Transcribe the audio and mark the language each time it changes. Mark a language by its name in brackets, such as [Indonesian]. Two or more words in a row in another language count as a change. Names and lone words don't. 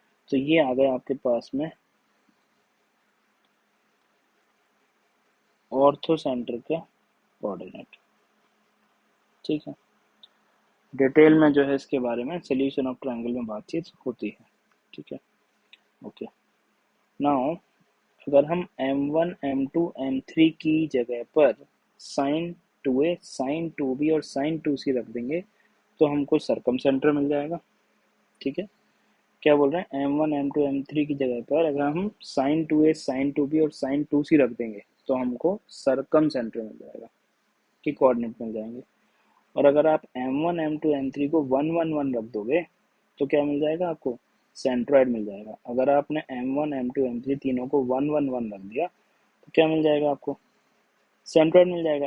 [Hindi] तो ये आ गया आपके पास में [English] ortho center [Hindi] के कोऑर्डिनेट। ठीक है। डिटेल में जो है इसके बारे में [English] solution of triangle [Hindi] में बातचीत होती है। ठीक है। [English] okay. now [Hindi] अगर हम m1 m2 m3 की जगह पर sin 2a sin 2b और sin 2c रख देंगे तो हमको [English] circum center [Hindi] मिल जाएगा। ठीक है। क्या बोल रहे हैं, m1 m2 m3 की जगह पर अगर हम sin 2a sin 2b और sin 2c रख देंगे तो हमको [English] circum center [Hindi] मिल जाएगा, कि कोऑर्डिनेट मिल जाएंगे। और अगर आप m1 m2 m3 को 1 1 1 रख दोगे तो क्या मिल जाएगा आपको, सेंट्रॉइड मिल जाएगा। अगर आपने m1 m2 m3 तीनों को 1 1 1 रख दिया तो क्या मिल जाएगा आपको, सेंट्रॉइड मिल जाएगा।